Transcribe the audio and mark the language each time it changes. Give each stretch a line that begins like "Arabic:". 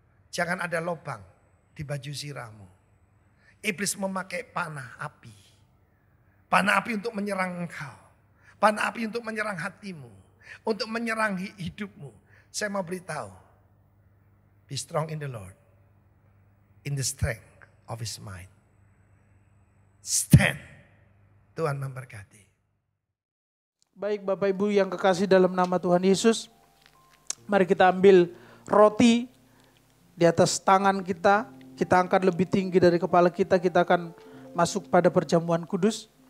Indonesian: Jangan ada lubang di baju sirahmu. Iblis memakai panah api. Panah api untuk menyerang engkau. Panah api untuk menyerang hatimu. Untuk menyerang hidupmu. Saya mau beritahu.
English: Be strong in the Lord. In the strength of His might. Stand.
Indonesian: Tuhan memberkati. Baik Bapak Ibu yang kekasih dalam nama Tuhan Yesus. Mari kita ambil roti di atas tangan kita. Kita angkat lebih tinggi dari kepala kita. Kita akan masuk pada perjamuan kudus.